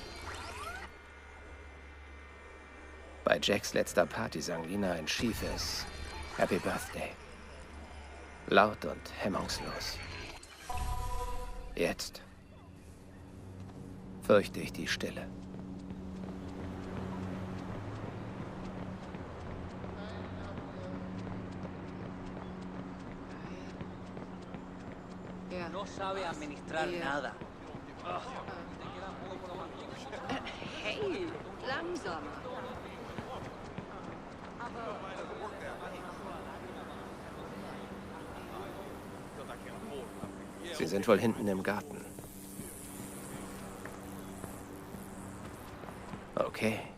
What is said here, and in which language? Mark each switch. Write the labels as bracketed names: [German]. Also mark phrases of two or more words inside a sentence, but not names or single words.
[German] Bei Jacks letzter Party sang Lina ein schiefes Happy Birthday. Laut und hemmungslos. Jetzt fürchte ich die Stille. [Spanish] No sabe administrar nada. [German] Hey, langsamer. Sie sind wohl hinten im Garten. Okay.